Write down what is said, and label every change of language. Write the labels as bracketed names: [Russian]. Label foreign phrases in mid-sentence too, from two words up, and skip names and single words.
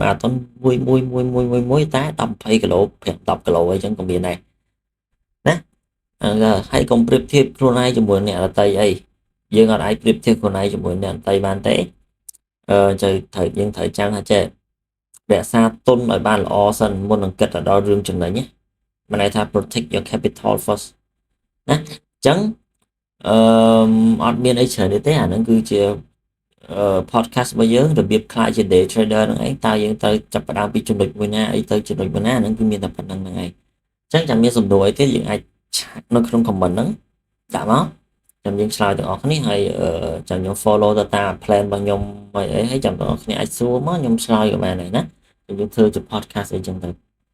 [Khmer] មួយតែ10-20 គីឡូ5-10 គីឡូអីចឹងក៏មានដែរណាហើយកុំប្រៀបធៀបខ្លួនឯងជាមួយអ្នកដទៃអីយើងអត់អាចប្រៀបធៀបខ្លួនឯងជាមួយអ្នកដ ទៃបានទេយើងត្រូវចាំថាចេះរក្សាទុនឲ្យបានល្អសិនមុននឹងគិតទៅដល់រឿងចំណេញណា មានន័យថា [English] protect your capital first [Khmer] ណាអញ្ចឹងអត់មានអីច្រើនទេអាហ្នឹងគឺជាpodcast របស់យើងរបៀបខ្លាចជា [English] day trader [Khmer] ហ្នឹងឯងតើយើងត្រូវចាប់ផ្ដើមពីចំណុចមួយណាអីទៅចំណុចមួយណាហ្នឹងគឺមានតែប៉ុណ្្នឹងហ្នឹងឯងអញ្ចឹងចាំមានសំណួរអីទៀតយើងអាចនៅក្នុង comment ហ្នឹងដាក់មកចាំយើងឆ្លើយទាំងអស់គ្នាហើយចាំខ្ញុំ follow ទៅតាម plan របស់ខ្ញុំហើយចាំទាំងអស់គ្នាអាចសួរមកខ្ញុំឆ្លើយក៏បានដែរណាខ្ញុំធ្វើជា podcast អីចឹងទៅ